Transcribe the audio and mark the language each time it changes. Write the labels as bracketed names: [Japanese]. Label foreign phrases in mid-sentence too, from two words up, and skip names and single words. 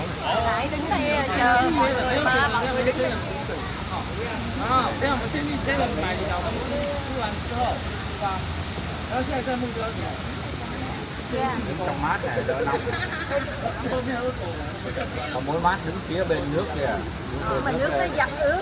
[Vietnamese] Lại đứng đây chờ mọi người mà mọi người đứng đây. [Chinese] 啊，这样我们先去 Seven 买小东西，吃完之后，是吧？然后现在在目标点。 [Vietnamese] Trong mát này đỡ nóng. Còn mỗi mát đứng phía bên nước kìa. Mà nước nó dập ướt.